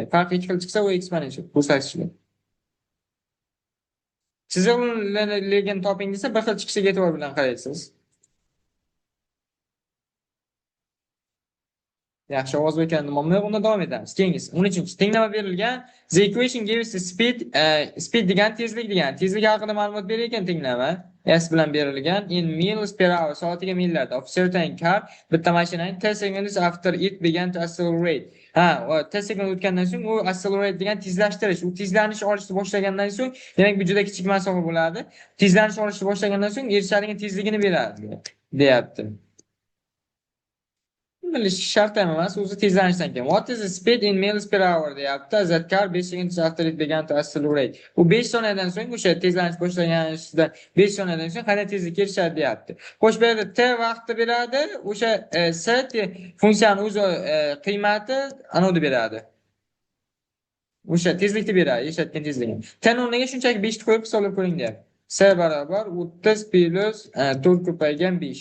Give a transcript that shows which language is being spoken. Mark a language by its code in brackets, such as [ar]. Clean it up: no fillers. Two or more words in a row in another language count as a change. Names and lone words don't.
[uz] Farq ikki xil chiqsa u eksponensial ko'rsatkichli. Chiziqliligini toping desa bir xil chiqishiga e'tibor bilan qaraysiz. Yaxshi, ovoz ekranda muammo yo'q. Unda davom etamiz. Keyingisi 13-chi. Tenglama berilgan. [en] The equation gives the speed [uz] degan tezlik degan. Tezlik haqida ma'lumot berilgan tenglama. S bilan berilgan [en] in miles per hour, [uz] soatiga millarda [en] of certain car, [uz] bitta mashinani [en] 10 seconds after it began to accelerate. [uz] 10 sekund o'tgandan so'ng u accelerate degan tezlashtirish, u tezlanish olishni boshlagandan so'ng, demak bu juda kichik masofa bo'ladi. Tezlanish olishni boshlagandan so'ng erishadigan tezligini beradi, deyapti. Bilish shart emas, o'zi tezlanishdan keyin. [en] What is the speed in miles per hour deyapti. That car 5 seconds after it began to accelerate. [uz] U 5 soniyadan so'ng o'sha tezlanish boshlaganida 5 soniyadan so'ng qanday tezlikka erishadi deyapti. Xo'sh, bu yerda t vaqtni beradi, o'sha s funksiyani o'zi qiymati anodi beradi. O'sha tezlikni beradi, erishayotgan tezligini. T o'rniga shunchaki 5 ni qo'yib hisoblab ko'ring deyapti. S barobar 30 plus 4 ko'paygan 5.